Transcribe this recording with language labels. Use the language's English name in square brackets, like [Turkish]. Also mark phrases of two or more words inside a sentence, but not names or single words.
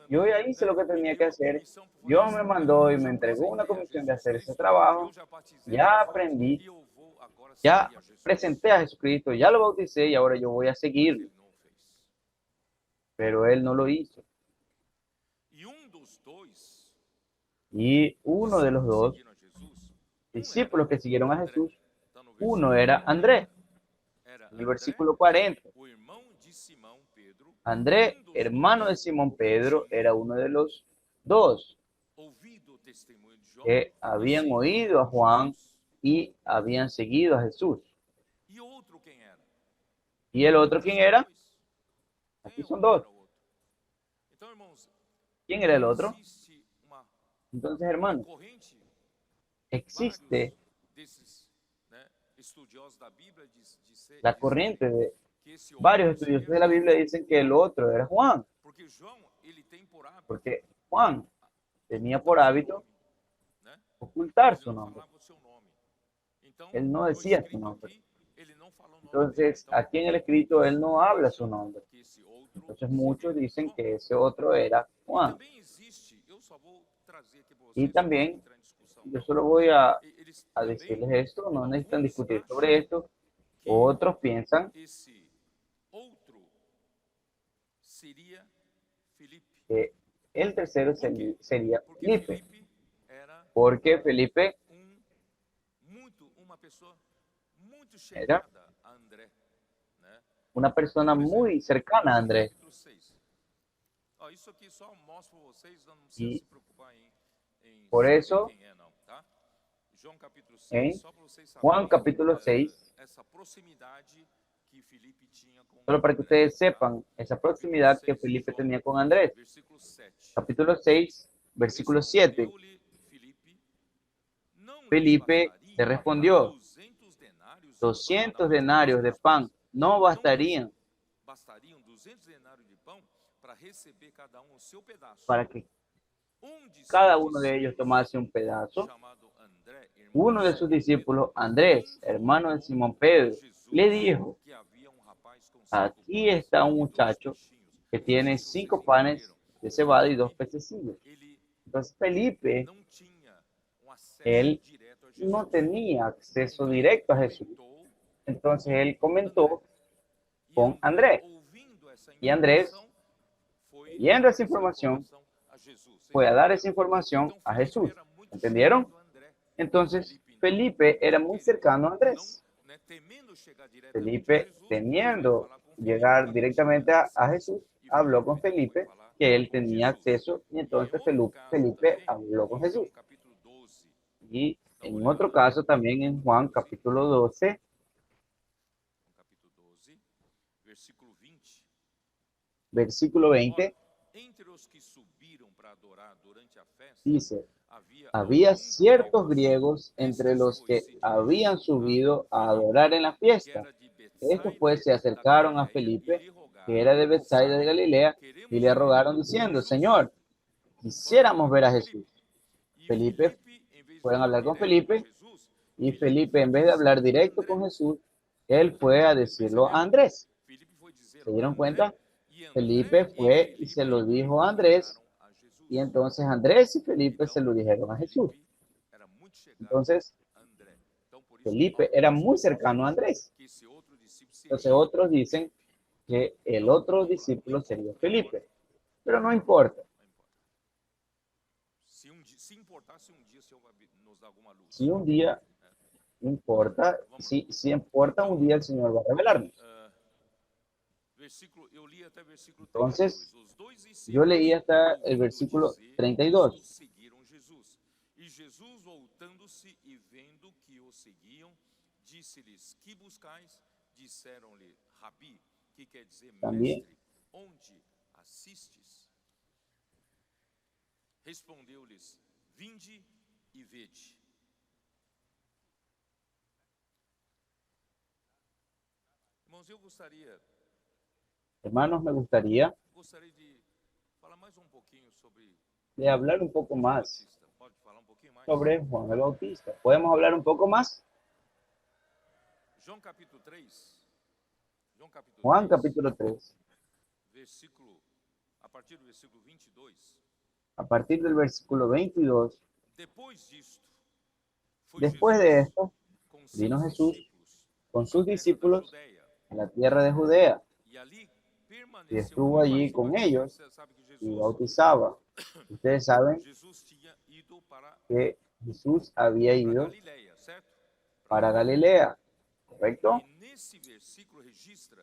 [Spanish] decir, yo [Portuguese] mandou, [Spanish] ya hice lo que me tenía que [Portuguese] deu a [Spanish] hacer, [Portuguese] comissão para fazer [Spanish] Dios [Portuguese] esse [Spanish] me [Portuguese] trabalho. [Spanish] mandó y me [Portuguese] Já [Spanish] entregó una [Portuguese] apresentei a [Spanish] comisión de [Portuguese] Jesus [Spanish] hacer ese [Portuguese] Cristo, [Spanish] trabajo, [Portuguese] eu já batizei a [Spanish] ya [Portuguese] Jesus [Spanish] aprendí, [Portuguese] e eu vou agora [Spanish] ya [Portuguese] seguir a Jesus. [Spanish] presenté a Jesucristo, ya lo bauticé y ahora yo voy a [Portuguese] Mas [Spanish] seguirlo. [Portuguese] ele não o fez. [Spanish] Pero él no lo hizo. [Portuguese] E dos dois [Spanish] Y uno de los [Portuguese] que [Spanish] dos [Portuguese] seguiram a Jesus, [Spanish] discípulos que siguieron a [Portuguese] André. [Spanish] Jesús, [Portuguese] Está no [Spanish] uno [Portuguese] versículo [Spanish] era [Portuguese] 40. [Spanish] Andrés, Era en el [Portuguese] André, [Spanish] versículo 40. [Portuguese] o irmão de Simão Pedro, [Spanish] Andrés, [Portuguese] dos [Spanish] hermano de [Portuguese] dois, [Spanish] Simón [Portuguese] que [Spanish] Pedro, [Portuguese] tinha [Spanish] era uno de los dos [Portuguese] ouvido o testemunho de João [Spanish] que [Portuguese] e [Spanish] habían [Portuguese] seguido [Spanish] oído a Juan [Portuguese] Jesus. [Spanish] y habían seguido a Jesús. [Portuguese] E outro quem era? [Spanish] ¿Y el otro quién era? [Portuguese] Quem [Spanish] Aquí [Portuguese] é [Spanish] son [Portuguese] quem [Spanish] dos. [Portuguese] era o outro? Então, irmãos, [Spanish] ¿Quién era el otro? [Portuguese] existe uma [Spanish] Entonces, hermanos, [Portuguese] corrente, [Spanish] existe [Portuguese] vários desses, né, estudiosos da Bíblia [Spanish] la [Portuguese] dizerem [Spanish] corriente de [Portuguese] que esse [Spanish] varios [Portuguese] outro [Spanish] estudiosos [Portuguese] seria [Spanish] de la Biblia [Portuguese] Jesus. [Spanish] dicen que el otro era Juan, [Portuguese] Porque João, ele tem por hábito [Spanish] porque Juan tenía por [Portuguese] ocultar seu [Spanish] hábito [Portuguese] nome, né? [Spanish] ocultar [Portuguese] Ele [Spanish] su [Portuguese] não [Spanish] nombre. [Portuguese] falava o seu nome. Então, [Spanish] Él no [Portuguese] no decía su escrito [Spanish] nombre. [Portuguese] aqui, ele não fala o nome dele. [Spanish] Entonces, [Portuguese] Então, [Spanish] aquí en el escrito él no habla su [Portuguese] acham [Spanish] nombre. [Portuguese] que esse outro [Spanish] Entonces, muchos [Portuguese] seria [Spanish] dicen [Portuguese] João. [Spanish] que ese otro era [Portuguese] E [Spanish] Juan. [Portuguese] também existe, eu só vou trazer aqui para [Spanish] Y [Portuguese] vocês, não [Spanish] también, [Portuguese] entrar em discussão. [Spanish] yo solo voy a [Portuguese] Eles também, [Spanish] decirles esto, no necesitan [Portuguese] alguns [Spanish] discutir [Portuguese] acham [Spanish] sobre esto. [Portuguese] que [Spanish] Otros piensan [Portuguese] esse outro seria Filipe. [Spanish] que el tercero [Portuguese] Por quê? [Spanish] sería [Portuguese] Porque [Spanish] Felipe, [Portuguese] Filipe era [Spanish] porque Felipe [Portuguese] uma pessoa muito [Spanish] era [Portuguese] chegada a André, né? [Spanish] una persona [Portuguese] Por [Spanish] muy [Portuguese] exemplo, [Spanish] cercana a [Portuguese] João [Spanish] Andrés. [Portuguese] capítulo 6. Ó, isso aqui só mostro para vocês, não precisa [Spanish] Y [Portuguese] se preocupar em [Spanish] por [Portuguese] saber [Spanish] eso, [Portuguese] quem é, não, tá? João capítulo 6, [Spanish] en [Portuguese] só para vocês [Spanish] Juan [Portuguese] saberem [Spanish] capítulo 6, [Portuguese] essa proximidade que Filipe tinha com [Spanish] solo para que [Portuguese] André, [Spanish] ustedes [Portuguese] tá? [Spanish] sepan esa [Portuguese] Capítulo [Spanish] proximidad que [Portuguese] 6 de [Spanish] Felipe [Portuguese] João, [Spanish] tenía con Andrés. [Portuguese] versículo 7. [Spanish] Capítulo 6, versículo 7. [Portuguese] Respondeu-lhe Filipe, não lhes [Spanish] Felipe le [Portuguese] bastaria [Spanish] respondió, [Portuguese] 200 denários de pão [Spanish] 200 [Portuguese] na mão de [Spanish] denarios de [Portuguese] seus [Spanish] pan [Portuguese] pais? [Spanish] no [Portuguese] Não [Spanish] bastarían [Portuguese] bastariam 200 denários de pão para receber cada um o seu pedaço. [Spanish] para que [Portuguese] De [Spanish] cada [Portuguese] seus [Spanish] uno de ellos [Portuguese] discípulos, [Spanish] tomase un pedazo. [Portuguese] chamado André, irmão [Spanish] Uno de [Portuguese] de [Spanish] sus [Portuguese] Simão [Spanish] discípulos, [Portuguese] Pedro, [Spanish] Andrés, hermano de [Portuguese] informou [Spanish] Simón [Portuguese] a [Spanish] Pedro, [Portuguese] Jesus [Spanish] le dijo, [Portuguese] que havia rapaz com 5 [Spanish] aquí [Portuguese] pães [Spanish] está un [Portuguese] e 2 [Spanish] muchacho [Portuguese] peixinhos. [Spanish] que [Portuguese] Não sei [Spanish] tiene [Portuguese] se vocês [Spanish] 5 panes [Portuguese] entenderam. [Spanish] de cebada y [Portuguese] Filipe, [Spanish] 2 pececillos. [Portuguese] ele [Spanish] Entonces Felipe, [Portuguese] não tinha acesso [Spanish] él [Portuguese] direto a [Spanish] no [Portuguese] Jesus. [Spanish] tenía acceso [Portuguese] Então ele [Spanish] directo a Jesús. [Portuguese] comentou [Spanish] Entonces él [Portuguese] com [Spanish] comentó [Portuguese] André. E [Spanish] con [Portuguese] André, [Spanish] Andrés. [Portuguese] ouvindo essa [Spanish] Y Andrés, [Portuguese] informação, foi [Spanish] oyendo [Portuguese] dar [Spanish] esa información, [Portuguese] a Jesus. Vocês [Spanish] fue a dar [Portuguese] entenderam? [Spanish] esa información [Portuguese] Então [Spanish] a [Portuguese] Filipe [Spanish] Jesús. [Portuguese] era muito [Spanish] ¿Entendieron? [Portuguese] chegado a André. [Spanish] Entonces [Portuguese] Filipe [Spanish] Felipe era muy cercano a Andrés. [Portuguese] né, temendo chegar diretamente a [Spanish] Felipe, [Portuguese] Jesus, ele foi [Spanish] temiendo [Portuguese] falar com Filipe [Spanish] llegar [Portuguese] que ele [Spanish] directamente [Portuguese] tinha [Spanish] a [Portuguese] acesso. [Spanish] Jesús, [Portuguese] E [Spanish] habló con [Portuguese] Filipe foi [Spanish] Felipe [Portuguese] falar [Spanish] que él [Portuguese] com [Spanish] tenía [Portuguese] Jesus. [Spanish] acceso y [Portuguese] E em [Spanish] entonces [Portuguese] outro caso [Spanish] Felipe [Portuguese] também, [Spanish] habló con [Portuguese] em [Spanish] Jesús. [Portuguese] João capítulo 12, [Spanish] Y [Portuguese] dá uma [Spanish] en [Portuguese] olhada [Spanish] otro [Portuguese] lá, [Spanish] caso también en Juan capítulo 12, [Portuguese] João capítulo 12, versículo 20. [Spanish] versículo [Portuguese] Ora, [Spanish] 20, [Portuguese] entre os que subiram para adorar durante a festa, [Spanish] Dice, [Portuguese] havia [Spanish] había [Portuguese] alguns [Spanish] ciertos [Portuguese] gregos. [Spanish] griegos entre [Portuguese] Estes, [Spanish] los [Portuguese] pois, [Spanish] que [Portuguese] se [Spanish] habían [Portuguese] dirigiram [Spanish] subido a [Portuguese] a [Spanish] adorar en la [Portuguese] Filipe, que [Spanish] fiesta. [Portuguese] era de [Spanish] Estos [Portuguese] Betsaida [Spanish] pues se [Portuguese] da [Spanish] acercaron a [Portuguese] Galileia, e [Spanish] Felipe, [Portuguese] lhe [Spanish] que [Portuguese] rogaram, [Spanish] era de Betsaida de [Portuguese] dizendo: [Spanish] Galilea, y [Portuguese] queremos [Spanish] le [Portuguese] ver [Spanish] rogaron [Portuguese] a [Spanish] diciendo, [Portuguese] Jesus. [Spanish] Señor, [Portuguese] Foram [Spanish] quisiéramos [Portuguese] falar [Spanish] ver [Portuguese] com [Spanish] a Jesús. [Portuguese] Filipe. E [Spanish] Felipe, [Portuguese] Filipe, em vez de [Spanish] fueron a [Portuguese] falar [Spanish] hablar con [Portuguese] direto com [Spanish] Felipe, [Portuguese] Jesus, [Spanish] y [Portuguese] Filipe [Spanish] Felipe, [Portuguese] foi [Spanish] en vez de [Portuguese] dizer [Spanish] hablar [Portuguese] a [Spanish] directo [Portuguese] André. [Spanish] con Jesús, él fue a decirlo a [Portuguese] Perceberam? [Spanish] Andrés. [Portuguese] Filipe foi dizer [Spanish] ¿Se [Portuguese] a [Spanish] dieron [Portuguese] André, [Spanish] cuenta? [Portuguese] e [Spanish] Felipe [Portuguese] André e [Spanish] fue y se [Portuguese] Filipe [Spanish] lo dijo a Andrés, [Portuguese] contaram a Jesus. [Spanish] y entonces Andrés y Felipe se [Portuguese] Então, [Spanish] lo dijeron a Jesús. [Portuguese] Filipe era muito chegado [Spanish] Entonces, [Portuguese] a André. Então, por isso, [Spanish] Felipe era muy [Portuguese] alguns [Spanish] cercano a Andrés. [Portuguese] que esse outro discípulo [Spanish] Entonces, [Portuguese] seria [Spanish] otros dicen [Portuguese] Filipe. [Spanish] que el [Portuguese] Então, [Spanish] otro [Portuguese] vamos lá, [Spanish] discípulo sería [Portuguese] não importa. [Spanish] Felipe. Pero no importa. [Portuguese] Não importa. Se importasse um dia, o Senhor vai nos dar alguma luz. [Spanish] Si un día importa, [Portuguese] Vamos lá. [Spanish] si importa, un día el Señor va a revelarnos. [Portuguese] Eu li até versículo [Spanish] Entonces, [Portuguese] 32. Os dois [Spanish] yo [Portuguese] discípulos, [Spanish] leí hasta el [Portuguese] ouvindo [Spanish] versículo [Portuguese] dizer [Spanish] 32. [Portuguese] isto, seguiram Jesus. E Jesus, voltando-se e vendo que o seguiam, disse-lhes: que buscais? Disseram-lhe: Rabi, que quer dizer [Spanish] También. [Portuguese] mestre, onde assistes? Respondeu-lhes: vinde e vede. Irmãos, eu gostaria [Spanish] Hermanos, me gustaría [Portuguese] de falar mais um pouquinho sobre [Spanish] de hablar un poco [Portuguese] João [Spanish] más [Portuguese] Batista. Pode falar um pouquinho mais? [Spanish] sobre Juan el Bautista. ¿Podemos hablar un poco más? [Portuguese] João capítulo 3. João capítulo [Spanish] Juan [Portuguese] 3, [Spanish] capítulo 3, [Portuguese] versículo, a partir do versículo 22. [Spanish] a partir del versículo 22. [Portuguese] Depois disto, foi [Spanish] Después de [Portuguese] Jesus [Spanish] esto, [Portuguese] com [Spanish] vino [Portuguese] seus [Spanish] Jesús [Portuguese] discípulos [Spanish] con [Portuguese] à [Spanish] sus [Portuguese] terra da [Spanish] discípulos [Portuguese] Judéia, [Spanish] en la tierra de Judea, [Portuguese] e ali [Spanish] y [Portuguese] permaneceu [Spanish] estuvo [Portuguese] algum [Spanish] allí [Portuguese] tempo [Spanish] con [Portuguese] batizando. [Spanish] ellos [Portuguese] Você sabe que [Spanish] y [Portuguese] Jesus, [Spanish] bautizaba. Ustedes saben [Portuguese] Jesus tinha ido para [Spanish] que Jesús había ido [Portuguese] Galileia, certo? [Spanish] para [Portuguese] Galileia. [Spanish] Galilea, ¿correcto? [Portuguese] E nesse versículo registra